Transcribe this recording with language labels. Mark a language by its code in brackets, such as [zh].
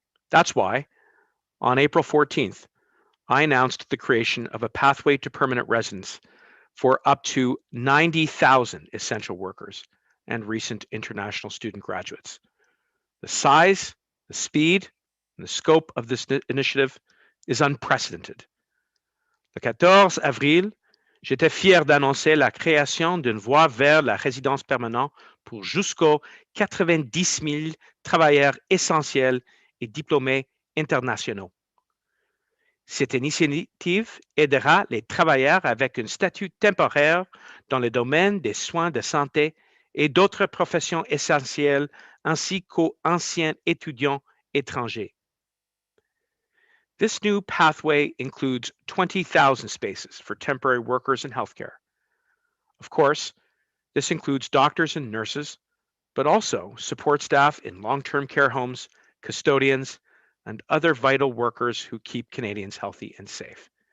[en] That's why, on April 14th, I announced the creation of a pathway to permanent residence for up to 90,000 essential workers and recent international student graduates. The size, the speed, and the scope of this initiative is unprecedented. [fr] Le 14 avril, j'étais fier d'annoncer la création d'une voie vers la résidence permanente pour jusqu'aux 90 000 travailleurs essentiels et diplômés internationaux. Cette initiative aidera les travailleurs avec un statut temporaire dans le domaine des soins de santé et d'autres professions essentielles, ainsi qu'aux anciens étudiants étrangers. [en] This new pathway includes 20,000 spaces for temporary workers in healthcare. Of course, this includes doctors and nurses, but also support staff in long-term care homes, custodians, and other vital workers who keep Canadians healthy and safe.